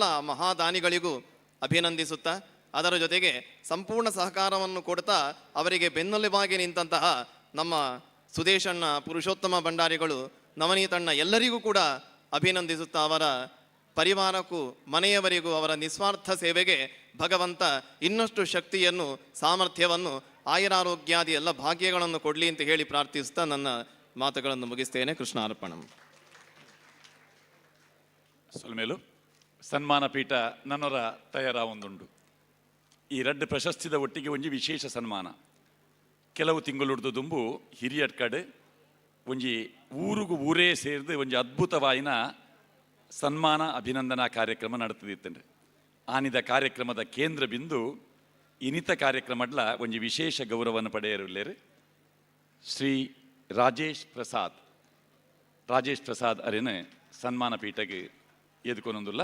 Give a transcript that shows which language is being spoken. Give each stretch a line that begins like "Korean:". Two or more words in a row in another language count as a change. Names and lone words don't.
Kannada: ಮಹಾದಾನಿಗಳಿಗೂ ಅಭಿನಂದಿಸುತ್ತಾ, ಅದರ ಜೊತೆಗೆ ಸಂಪೂರ್ಣ ಸಹಕಾರವನ್ನು ಕೊಡ್ತಾ ಅವರಿಗೆ ಬೆನ್ನೆಲುಬಾಗಿ ನಿಂತಹ ನಮ್ಮ ಸುದೇಶಣ್ಣ, ಪುರುಷೋತ್ತಮ ಭಂಡಾರಿಗಳು, ನವನೀತಣ್ಣ ಎಲ್ಲರಿಗೂ ಕೂಡ ಅಭಿನಂದಿಸುತ್ತಾ, ಅವರ ಪರಿವಾರಕ್ಕೂ ಮನೆಯವರಿಗೂ ಅವರ ನಿಸ್ವಾರ್ಥ ಸೇವೆಗೆ ಭಗವಂತ ಇನ್ನಷ್ಟು ಶಕ್ತಿಯನ್ನು, ಸಾಮರ್ಥ್ಯವನ್ನು, ಆಯುರಾರೋಗ್ಯಾದಿ ಎಲ್ಲ ಭಾಗ್ಯಗಳನ್ನು ಕೊಡಲಿ ಅಂತ ಹೇಳಿ ಪ್ರಾರ್ಥಿಸುತ್ತಾ ನನ್ನ ಮಾತುಗಳನ್ನು ಮುಗಿಸ್ತೇನೆ. ಕೃಷ್ಣಾರ್ಪಣಂ.
Tulu: ಸೊಲ್ಮೇಲು ಸನ್ಮಾನ ಪೀಠ ನನ್ನರ ತಯಾರ ಒಂದುಂಡು. ಈ 2 ಪ್ರಶಸ್ತಿದ ಒಟ್ಟಿಗೆ ಒಂಜಿ ವಿಶೇಷ ಸನ್ಮಾನ. ಕೆಲವು ತಿಂಗಳುಡ್ದು ದುಂಬು ಹಿರಿಯಡ್ ಕಡೆ ಒಂಜಿ ಊರಿಗೂ ಊರೇ ಸೇರಿದು ಒಂಜಿ ಅದ್ಭುತವಾಯಿನ ಸನ್ಮಾನ ಅಭಿನಂದನಾ ಕಾರ್ಯಕ್ರಮ ನಡೆತಿದ್ದಂಡ್ರೆ ಆನಿದ ಕಾರ್ಯಕ್ರಮದ ಕೇಂದ್ರ ಬಿಂದು ಇನಿತ ಕಾರ್ಯಕ್ರಮಡ್ಲ ಒಂಜಿ ವಿಶೇಷ ಗೌರವವನ್ನು ಪಡೆಯರುಳ್ಳೇರು ಶ್ರೀ ರಾಜೇಶ್ ಪ್ರಸಾದ್ ಅರಿನ ಸನ್ಮಾನ ಪೀಠಗೆ ಎದುಕೊನೊಂದುಲ್ಲ.